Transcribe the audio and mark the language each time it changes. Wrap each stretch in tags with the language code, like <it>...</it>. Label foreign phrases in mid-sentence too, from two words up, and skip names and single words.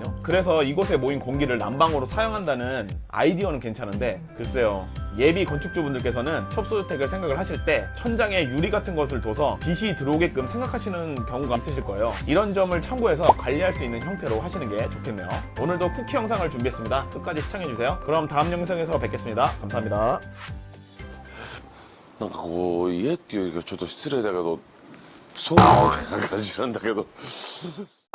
<ko>그래서 이곳에 모인 공기를 난방으로 사용한다는 아이디어는 괜찮은데, 글쎄요, 예비 건축주분들께서는 협소주택을 생각을 하실 때 천장에 유리 같은 것을 둬서 빛이 들어오게끔 생각하시는 경우가 있으실 거예요. 이런 점을 참고해서 관리할 수 있는 형태로 하시는 게 좋겠네요. 오늘도 쿠키 영상을 준비했습니다. 끝까지 시청해주세요. 그럼 다음 영상에서 뵙겠습니다. 감사합니다.</ko> <ja>なんかこう家っていうよりかちょっと失礼だけどそうみたいな感じなんだけど</ja>